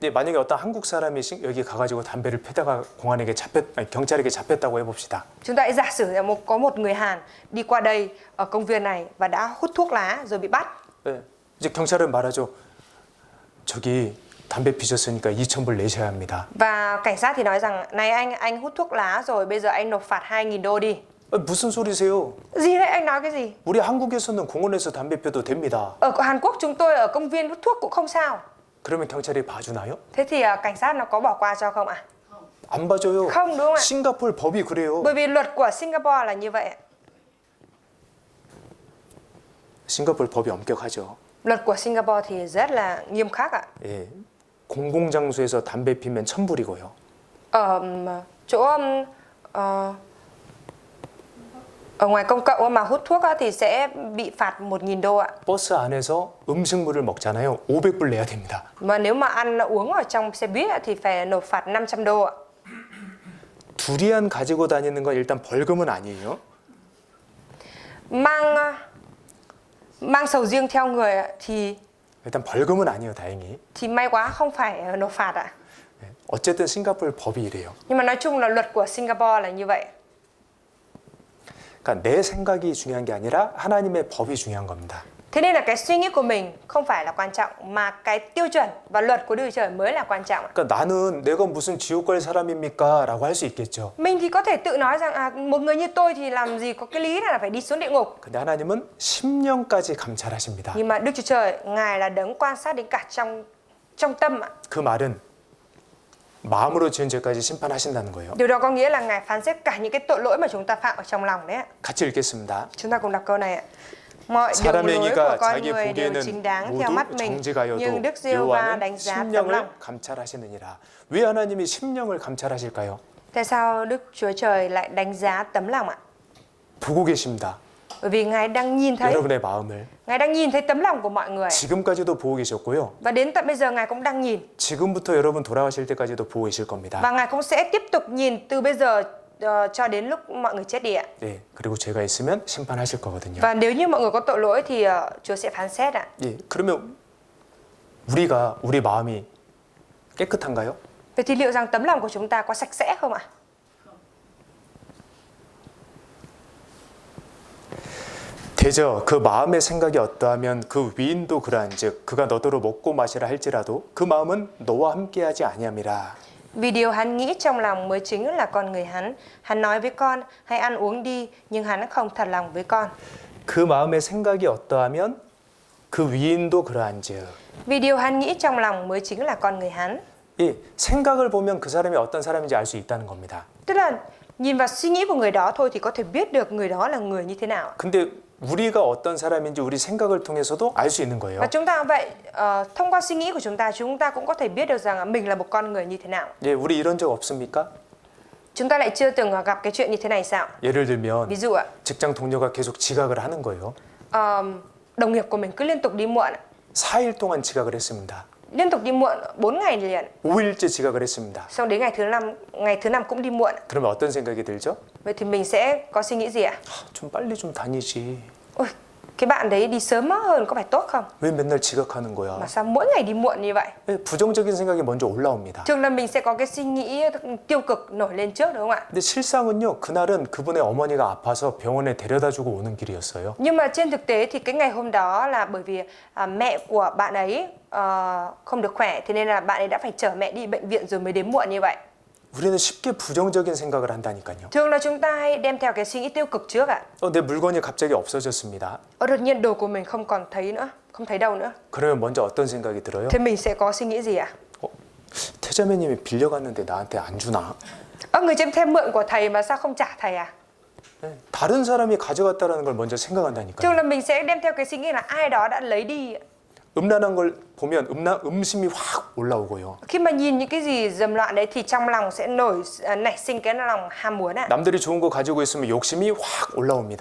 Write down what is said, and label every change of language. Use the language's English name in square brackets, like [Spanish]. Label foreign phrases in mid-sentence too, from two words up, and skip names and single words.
[Korean] 네, 만약에 어떤 한국 사람이 여기 가가지고 담배를 피다가 공안에게 경찰에게 잡혔다고 해봅시다. [Vietnamese] Chúng ta hãy giả sử là có một người Hàn đi qua đây ở công viên này và đã hút thuốc lá rồi bị bắt. [Korean] 네, 이제 경찰은 말하죠. 저기 담배 피셨으니까 2,000불 내셔야 합니다. [Vietnamese] Và cảnh sát thì nói rằng này anh hút thuốc lá rồi bây giờ anh nộp phạt 2.000 đô đi. [Korean] 무슨 소리세요? [Vietnamese] Gì đấy, anh nói cái gì? [Korean] 우리 한국에서는 공원에서 담배 피워도 됩니다. [Vietnamese] Ở Hàn Quốc chúng tôi ở công viên hút thuốc cũng không sao. [Korean] 그러면 경찰이 봐주나요? [Vietnamese] Thế thì cảnh sát nó có bỏ qua cho không ạ? [Korean] 안 봐줘요. [Vietnamese] Không, đúng không ạ? [Korean] 싱가포르 법이 그래요. [Vietnamese] Bởi vì luật của Singapore là như vậy ạ. [Korean] 싱가포르 법이 엄격하죠. [Vietnamese] Luật của Singapore thì rất là nghiêm khắc ạ. [Korean] 예, 공공장소에서 담배 피면 1,000불이고요. [Vietnamese] Ở chỗ ở ngoài công cộng mà hút thuốc thì sẽ bị phạt 1.000 đô ạ. [Korean] 버스 안에서 음식물을 먹잖아요. 500불 내야 됩니다. [Vietnamese] Mà nếu mà ăn uống ở trong xe buýt thì phải nộp phạt 500 đô ạ. [Korean] 두리안 가지고 다니는 건 일단 벌금은 아니에요. [Vietnamese] Mang sầu riêng theo người thì [Korean] 일단 벌금은 아니에요, 다행히. [Vietnamese] may quá không phải nộp phạt ạ. [Korean] 예, 어쨌든 싱가포르 법이 이래요. [Vietnamese] Nhưng mà nói chung là luật của Singapore là như vậy. [Korean] 그러니까 내 생각이 중요한 게 아니라 하나님의 법이 중요한 겁니다. [Vietnamese] Thế nên là cái suy nghĩ của mình không phải là quan trọng mà cái tiêu chuẩn và luật của Đức Chúa Trời mới là quan trọng. [Korean] 그러니까 나는 내가 무슨 지옥 갈 사람입니까? 라고 할 수 있겠죠. [Vietnamese] Mình thì có thể tự nói rằng một người như tôi thì làm gì có cái lý là phải đi xuống địa ngục. [Korean] 근데 하나님은 심령까지 감찰하십니다. [Vietnamese] Nhưng mà Đức Chúa Trời, Ngài là đấng quan sát đến cả trong tâm ạ. [Korean] 그 말은 마음으로 지은 죄까지 심판하신다는 거예요. [Vietnamese] Điều đó có nghĩa là Ngài phán xét cả những cái tội lỗi mà chúng ta phạm ở trong lòng đấy ạ. [Korean] 같이 읽겠습니다. [Vietnamese] Chúng ta cùng đọc câu này ạ. Mọi đường [Korean] 사람의 [Vietnamese] lối của [Korean] 행위가 [Vietnamese] con [Korean] 자기 [Vietnamese] người đều chính [Korean] 보기에는 [Vietnamese] đáng theo mắt [Korean] 모두 [Vietnamese] mình, nhưng [Korean] 정직하여도 [Vietnamese] Đức Giê-hô-va [Korean] 여호와는 [Vietnamese] đánh giá tấm [Korean] 심령을 [Vietnamese] lòng. [Korean] 감찰하시느니라. 왜 하나님이 심령을 감찰하실까요? [Vietnamese] Tại sao Đức Chúa Trời lại đánh giá tấm lòng ạ? [Korean] 보고 계십니다. [Vietnamese] Bởi vì Ngài đang nhìn thấy, [Korean] 여러분의 마음을 [Vietnamese] Ngài đang nhìn thấy tấm lòng của mọi người. [Korean] 지금까지도 보고 계셨고요. [Vietnamese] Và đến tận bây giờ Ngài cũng đang nhìn. [Korean] 지금부터 여러분 돌아가실 때까지도 보고 계실 겁니다. [Vietnamese] Và Ngài cũng sẽ tiếp tục nhìn từ bây giờ cho đến lúc mọi người chết đi ạ. [Korean] 네, 그리고 죄가 있으면 심판하실 거거든요. [Vietnamese] Và nếu như mọi người có tội lỗi thì Chúa sẽ phán xét ạ. [Korean] 예, 그러면 우리 마음이 깨끗한가요? [Vietnamese] Vậy thì liệu rằng tấm lòng của chúng ta có sạch sẽ không ạ? [Korean] 되죠. 그 마음의 생각이 어떠하면 그 위인도 그러한즉 그가 너더러 먹고 마시라 할지라도 그 마음은 너와 함께하지 아니함이라. [Vietnamese] Vì điều hắn nghĩ trong lòng mới chính là con người hắn. Hắn nói với con, hãy ăn uống đi, nhưng hắn không thật lòng với con. [Korean] 그 마음의 생각이 어떠하면 그 위인도 그러한즉. [Vietnamese] Vì điều hắn nghĩ trong lòng mới chính là con người hắn. [Korean] 이 생각을 보면 그 사람이 어떤 사람인지 알 수 있다는 겁니다. [Vietnamese] Tức là nhìn vào suy nghĩ của người đó thôi thì có thể biết được người đó là người như thế nào. [Korean] 근데 우리가 어떤 사람인지 우리 생각을 통해서도 알 수 있는 거예요. [Vietnamese] Và chúng ta vậy, thông qua suy nghĩ của chúng ta cũng có thể biết được rằng mình là một con người như thế nào. [Korean] 예, 우리 이런 적 없습니까? [Vietnamese] Chúng ta lại chưa từng gặp cái chuyện như thế này sao? [Korean] 예를 들면 [Vietnamese] Ví dụ ạ, [Korean] 직장 동료가 계속 지각을 하는 거예요. [Vietnamese] đồng nghiệp của mình cứ liên tục đi muộn, [Korean] 4일 동안 지각을 했습니다. [Vietnamese] liên tục đi muộn 4 ngày liền. [Korean] 5일째 지각을 했습니다. [Vietnamese] Xong đến ngày thứ năm cũng đi muộn. [Korean] 그러면 어떤 생각이 들죠? [Vietnamese] Vậy thì mình sẽ có suy nghĩ gì ạ? [Korean] 좀 빨리 좀 다니지. [Vietnamese] Ôi, cái bạn đấy đi sớm hơn có phải tốt không? [Korean] 왜 맨날 지각하는 거야? [Vietnamese] Mà sao mỗi ngày đi muộn như vậy? [Korean] 예, 부정적인 생각이 먼저 올라옵니다. [Vietnamese] Thường là mình sẽ có cái suy nghĩ tiêu cực nổi lên trước đúng không ạ? [Korean] 근데 실상은요, 그날은 그분의 어머니가 아파서 병원에 데려다주고 오는 길이었어요. [Vietnamese] Nhưng mà trên thực tế thì cái ngày hôm đó là bởi vì mẹ của bạn ấy không được khỏe, thế nên là bạn ấy đã phải chở mẹ đi bệnh viện rồi mới đến muộn như vậy. [Korean] 우리는 쉽게 부정적인 생각을 한다니까요. [Vietnamese] Thường là chúng ta hay đem theo cái suy nghĩ tiêu cực trước ạ. [Korean] 내 물건이 갑자기 없어졌습니다. [Vietnamese] Đột nhiên đồ của mình không còn thấy nữa, không thấy đâu nữa. [Korean] 그러면 먼저 어떤 생각이 들어요? [Vietnamese] Thế mình sẽ có suy nghĩ gì ạ? [Korean] 태자매님이 빌려갔는데 나한테 안 주나? [Vietnamese] Người trên thêm mượn của thầy mà sao không trả thầy à? [Korean] 네, 다른 사람이 가져갔다라는 걸 먼저 생각한다니까요. [Vietnamese] Thường là mình sẽ đem theo cái suy nghĩ là ai đó đã lấy đi. [Korean] 음란한 걸 보면 음심이 확 올라오고요. [Vietnamese] Khi mà nhìn những cái gì dầm loạn đấy thì trong lòng sẽ nảy sinh cái lòng ham muốn ạ. [Korean] 남들이 좋은 거 가지고 있으면 욕심이 확 올라옵니다.